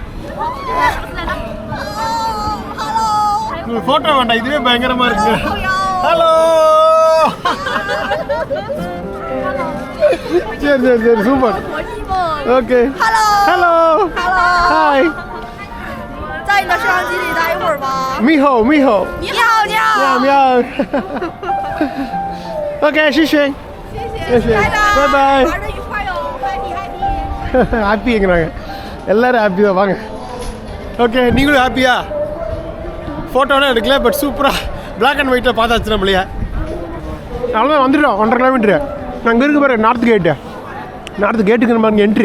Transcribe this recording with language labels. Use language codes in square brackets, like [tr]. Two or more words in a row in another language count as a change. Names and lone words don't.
[ta] உங்களுக்கு ஃபோட்டோ வேண்டாம், இதுவே பயங்கரமாக இருக்குங்க. ஹலோ. சரி சூப்பர். [en] OK, hello hi. [zh] 在你的摄像机里待一会儿吧。咪吼。你好，喵。OK， 谢谢，拜拜。玩的愉快哟 ，happy。 [ta] ஹாப்பிங்கிறாங்க எல்லோரும். ஹாப்பி தான், வாங்க. ஓகே, நீங்களும் ஹாப்பியா? ஃபோட்டோலாம் எடுக்கல, பட் சூப்பராக [en] black and white [ta] பார்த்தாச்சு நம்மளையே. அவ்வளோதான், வந்துட்டோம். 1.5 கிலோமீட்டரு. அங்கே இருக்கு பாரு, [en] north gate [ta] நம்ம என்ட்ரி.